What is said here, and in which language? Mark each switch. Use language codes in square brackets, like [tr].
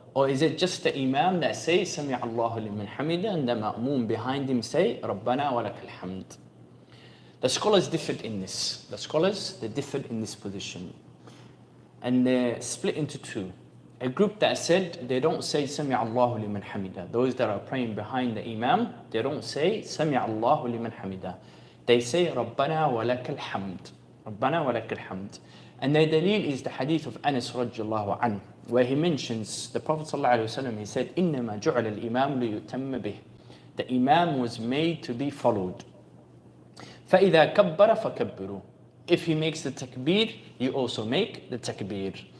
[en] Or is it just the imam that says [ar] سَمِعَ اللَّهُ لِمَنْ حَمِدَهُ [en] and the ma'moom behind him say [ar] رَبَّنَا وَلَكَ الْحَمْدُ? [en] The scholars differed in this. They differed in this position. And they're split into two. A group that said they don't say [ar] سَمِعَ اللَّهُ لِمَنْ حَمِدَهُ. [en] Those that are praying behind the imam, they don't say [ar] سَمِعَ اللَّهُ لِمَنْ حَمِدَهُ. [en] They say [ar] رَبَّنَا وَلَكَ الْحَمْدُ. رَبَّنَا وَلَكَ الْحَمْدُ. [en] And their dalil is the hadith of Anas radiallahu anhu, where he mentions the Prophet ﷺ, he said, [ar] إِنَّمَا جُعَلَ الْإِمَامُ لِيُتَمَّ بِهِ. [en] The imam was made to be followed. [ar] فَإِذَا كَبَّرَ فَكَبِّرُوا. [en] If he makes the takbir, you also make the takbir.